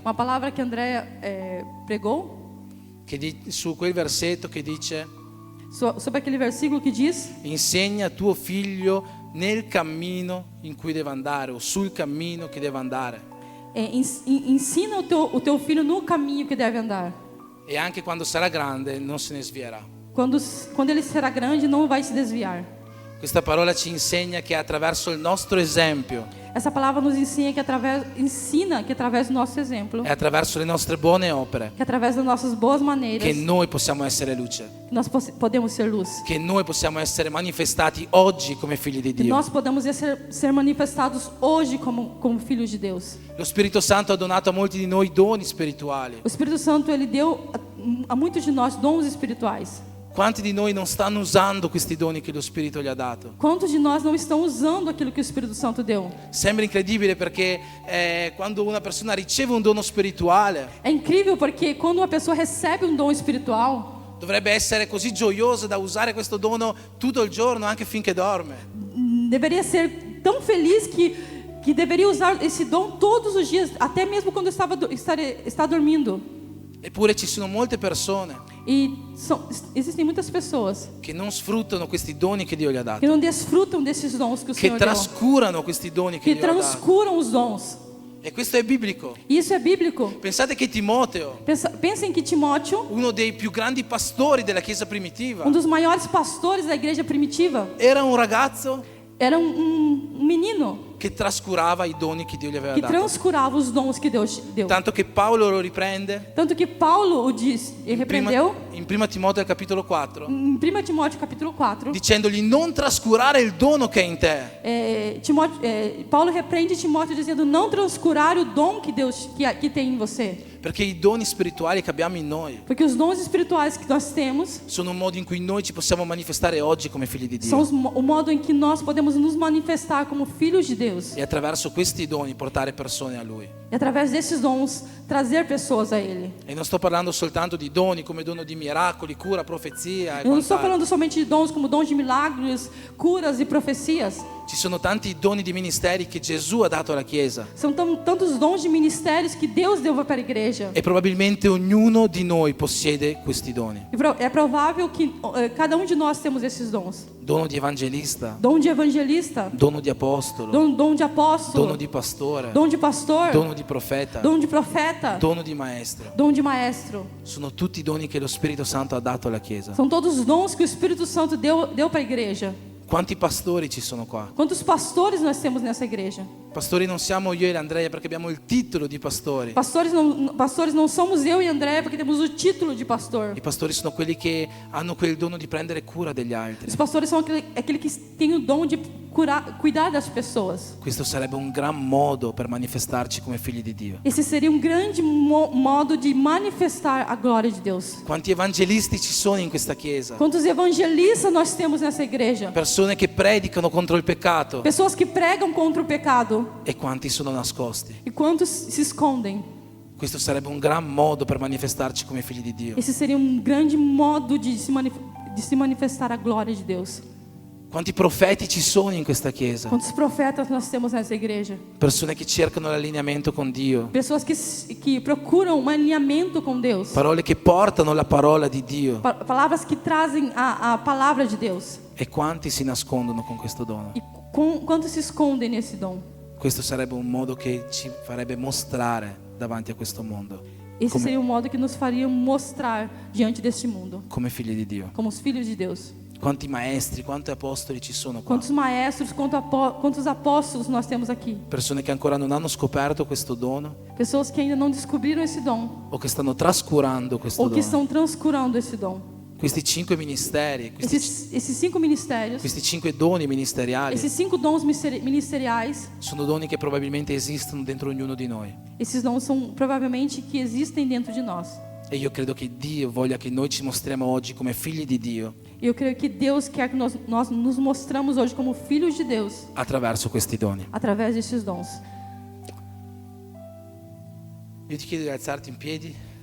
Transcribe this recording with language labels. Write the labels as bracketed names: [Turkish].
[Portuguese] uma palavra que Andréa pregou [Italian] su quel versetto che dice: [Portuguese] sobre aquele versículo que diz: [Italian] insegna tuo figlio nel cammino in cui deve andare o sul cammino che deve andare, [Portuguese] ensina o teu filho no caminho que deve andar. [Italian] e anche quando sarà grande non se ne svierà. [Portuguese] Quando ele será grande, não vai se desviar. [Italian] Questa parola ci insegna che attraverso il nostro esempio [Portuguese] Essa palavra nos ensina que através do nosso exemplo, [Italian] e attraverso le nostre buone opere [Portuguese] que através das nossas boas maneiras, [Italian] che noi possiamo essere luce, [Portuguese] nós podemos ser luz. [Italian] che noi possiamo essere manifestati oggi come figli di [Portuguese] Que [Italian] Dio. [Portuguese] nós podemos ser manifestados hoje como filhos de Deus. [Italian] Lo Spirito Santo ha donato a molti di noi doni spirituali. [Portuguese] O Espírito Santo, ele deu a muitos de nós dons espirituais. [Italian] Quanti di noi non stanno usando questi doni che lo Spirito gli ha dato? [Portuguese] Quantos de nós não estão usando aquilo que o Espírito Santo deu? [Italian] Sembra incredibile perché quando una persona riceve un dono spirituale [Portuguese] É incrível porque quando uma pessoa recebe um dom espiritual, [Italian] dovrebbe essere così gioiosa da usare questo dono tutto il giorno, anche finché dorme. [Portuguese] deveria ser tão feliz que deveria usar esse dom todos os dias, até mesmo quando está dormindo. [Italian] Eppure ci sono molte persone [Portuguese] E existem muitas pessoas [Italian] che non sfruttano questi doni che Dio gli ha [Portuguese] que [Italian] dato, [Portuguese] não desfrutam desses dons que o [Italian] che [Portuguese] Senhor deu, [Italian] trascurano questi doni che [Portuguese] que [Italian] Dio gli ha dato. [Portuguese] transcuram os dons. [Italian] E questo è biblico. [Portuguese] E isso é bíblico. [Italian] Pensate che Timoteo, [Portuguese] Pensem que Timóteo, [Italian] uno dei più grandi pastori della Chiesa primitiva, [Portuguese] dos maiores pastores da igreja primitiva, [Italian] era un ragazzo [Portuguese] era um menino [Italian] che trascurava i doni che Dio gli aveva [Portuguese] que [Italian] dato. [Portuguese] transcurava os dons que Deus deu. [Italian] Tanto che Paolo lo riprende [Portuguese] Tanto que Paulo o disse e repreendeu [Italian] in prima Timoteo capitolo 4, [Portuguese] em 1 Timóteo capítulo 4. [Italian] dicendogli non trascurare il dono che è in te. [Portuguese] Paulo repreende Timóteo dizendo não transcurar o dom que Deus que tem em você. [Italian] Perché i doni spirituali che abbiamo in noi [Portuguese] Porque os dons espirituais que nós temos [Italian] sono un modo in cui noi ci possiamo manifestare oggi come figli di [Portuguese] são [Italian] Dio. [Portuguese] o modo em que nós podemos nos manifestar como filhos de Deus. [Italian] E attraverso questi doni portare persone a Lui. [Portuguese] E através desses dons trazer pessoas a Ele. [Italian] E non sto parlando soltanto di doni come dono di miracoli, cura, profezia e [Portuguese] Eu não estou [Italian] quant'altro. [Portuguese] falando somente de dons como dons de milagres, curas e profecias. [Italian] Ci sono tanti doni di ministeri che Gesù ha dato alla Chiesa [Portuguese] São tantos dons de ministérios que Deus deu para a igreja. [Italian] e probabilmente ognuno di noi possiede questi doni. [Portuguese] É provável que cada um de nós temos esses dons. [Italian] Dono di evangelista, [Portuguese] Dom de evangelista, [Italian] dono di apostolo, [Portuguese] dom de apóstolo, [Italian] dono di pastore, [Portuguese] dom de pastor, [Italian] dono di profeta, [Portuguese] dom de profeta, [Italian] dono di maestro. [Portuguese] dom de maestro. [Italian] Sono tutti doni che lo Spirito Santo ha dato alla Chiesa. [Portuguese] São todos os dons que o Espírito Santo deu para a igreja. [Italian] Quanti pastori ci sono qua? [Portuguese] Quantos pastores nós temos nessa igreja? [Italian] Pastori non siamo io e Andrea perché abbiamo il titolo di pastori. [Portuguese] Pastores não somos eu e André porque temos o título de pastor. [Italian] I pastori sono quelli che hanno quel dono di prendere cura degli altri. [Portuguese] Os pastores são aquele que tem o dom de cuidar das pessoas. [Italian] Questo sarebbe un gran modo per manifestarci come figli di Dio. [Portuguese] Esse seria um grande modo de manifestar a glória de Deus. [Italian] Quanti evangelisti ci sono in questa chiesa? [Portuguese] Quantos evangelistas nós temos nessa igreja? [Italian] Persone che predicano contro il peccato. [Portuguese] Pessoas que pregam contra o pecado. [Italian] E quanti sono nascosti? [Portuguese] E quantos se escondem? [Italian] Questo sarebbe un gran modo per manifestarci come figli di Dio. [Portuguese] Esse seria um grande modo de se manifestar a glória de Deus. [Italian] Quanti profeti ci sono in questa chiesa? [Portuguese] Quantos profetas nós temos nessa igreja? [Italian] Persone che cercano l'allineamento con Dio. [Portuguese] Pessoas que procuram um alinhamento com Deus. [Italian] Parole che portano la parola di Dio. [Portuguese] Palavras que trazem a palavra de Deus. [Italian] E quanti si nascondono con questo dono? [Portuguese] E quantos se escondem nesse dom? [Italian] Questo sarebbe un modo che ci farebbe mostrare davanti a questo mondo [Portuguese] Esse seria um modo que nos faria mostrar diante deste mundo, [Italian] come figli di Dio. [Portuguese] como os filhos de Deus. [Italian] Quanti maestri, quanti apostoli ci sono qua? [Portuguese] Quantos maestros, quantos apóstolos nós temos aqui? [Italian] Persone che ancora non hanno scoperto questo dono [Portuguese] Pessoas que ainda não descobriram esse dom, [Italian] o che stanno trascurando questo [Portuguese] ou que [Italian] dono. [Portuguese] estão transcurando esse dom. [Italian] Questi 5 ministeri, [Portuguese] Esses 5 ministérios, [Italian] questi 5 doni ministeriali [Portuguese] esses 5 dons ministeriais, [Italian] sono doni che probabilmente esistono dentro ognuno di noi. [Portuguese] esses dons são provavelmente que existem dentro de nós. [Italian] E io credo che Dio voglia che noi ci mostriamo oggi come figli di Dio [Portuguese] E eu creio que Deus quer que nós nos mostramos hoje como filhos de Deus [Italian] attraverso questi doni. [Portuguese] através desses dons. [Italian] Io ti chiedo di alzarti in piedi.